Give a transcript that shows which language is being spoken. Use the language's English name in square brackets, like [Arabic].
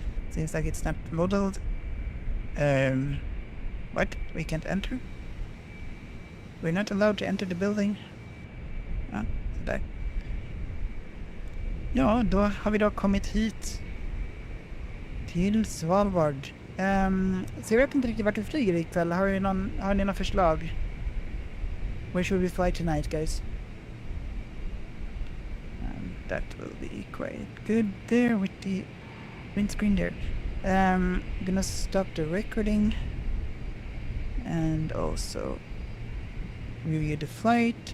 [English] Seems like it's not modeled. What? We can't enter? We're not allowed to enter the building. [Swedish] Ja, sådär. Ja, då har vi då kommit hit till Svalbard. Så jag vet inte riktigt vart vi flyger ikväll. Har ni några förslag? [English] Where should we fly tonight, guys? That will be quite good there with the print screen there. I'm gonna stop the recording and also review the flight.